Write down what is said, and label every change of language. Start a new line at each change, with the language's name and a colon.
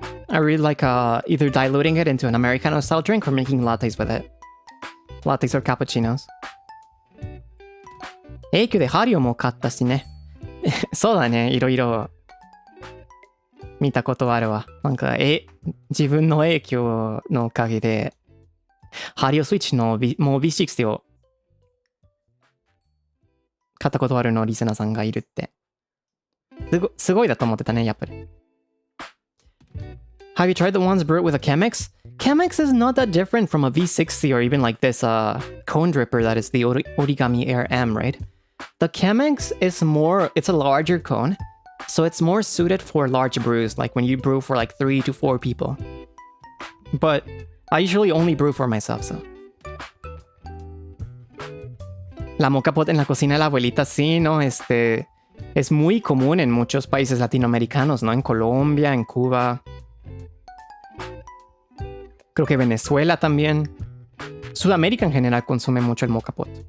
English: I really like either diluting it into an Americano style drink or making lattes with it. Lattes or cappuccinos.
Japanese: 永久でハリオも買ったしね。そうだね、いろいろ見たことあるわ。なんか、自分の影響のおかげで、ハリオスイッチのもう V60 を買ったことあるのリスナーさんがいるって。すごいだと思ってたね、やっぱり。
English: Have you tried the ones brewed with a Chemex? Chemex is not that different from a V60 or even like this cone dripper that is the Origami Air M, right? The Chemex is more, it's a larger cone, so it's more suited for large brews, like when you brew for like 3 to 4 people. But I usually only brew for myself, so.
Spanish: La mocha pot en la cocina de la abuelita, sí, ¿no? Es muy común en muchos países latinoamericanos, ¿no? En Colombia, en Cuba. Creo que Venezuela también. Sudamérica en general consume mucho el mocha pot.